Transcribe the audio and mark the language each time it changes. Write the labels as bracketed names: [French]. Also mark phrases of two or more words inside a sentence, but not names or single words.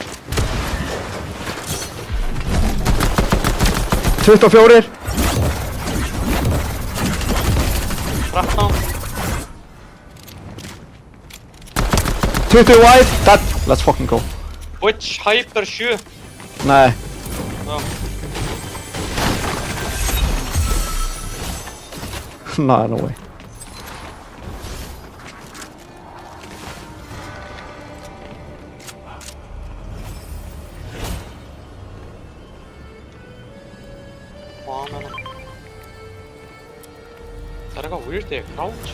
[English] 24. 13. 20 wide. Dead. Let's fucking go. Witch Hyper 7. [Icelandic] Nei. Já. Nei, [English] no way. [Icelandic] Hvað með það? Það er eitthvað weird þegar crouch.